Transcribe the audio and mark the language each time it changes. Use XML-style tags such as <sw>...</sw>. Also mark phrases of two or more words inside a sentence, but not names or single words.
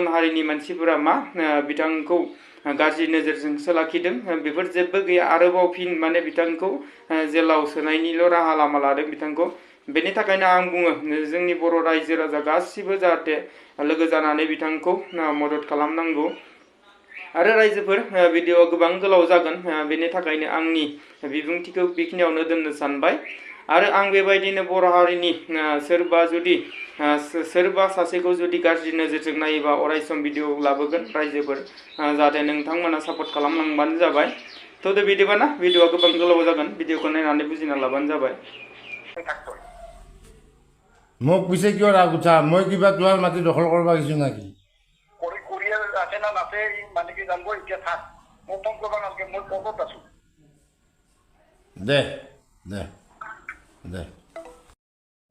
<brx>हारिनि मानसिफोरा मा बिथांखौ गाज्रि नोजोरजोंसो लाखिदों बेफोर जेबो गैया आरोबाव फिन माने बिथांखौ जेलाव सोनायनिल' राहा लामा लादों बिथांखौ बेनि थाखायनो आं बुङो जोंनि बर' रायजो राजा गासिबो जाहाथे लोगो जानानै बिथांखौ मदद खालामनांगौ आरो रायजोफोर भिडिअ गोबां गोलाव जागोन बेनि थाखायनो आंनि बिबुंथिखौ बेखिनियावनो दोननो सानबाय आरो आं बेबायदिनो बर' हारिनि सोरबा सासेखौ जुदि गाज्रि नोजोरजों नायोबा अरायसम भिडिअ लाबोगोन रायजोफोर जाहाथे नोंथांमोना सापर्ट खालामलांबानो जाबाय थ' बिदिबाना भिडिअआ गोबां गोलाव जागोन भिडिअखौ नायनानै बुजिना लाबानो जाबाय</brx> <as>মোক পিছে কিয় ৰাগ উঠা মই কিবা তোমাৰ মাটি দখল কৰিব গৈছো নাকি আছে না নাছে মানে কি জানবো এতিয়া থাক মোক ফোন করবা নালগে মই কত আছো দে দে দে</as>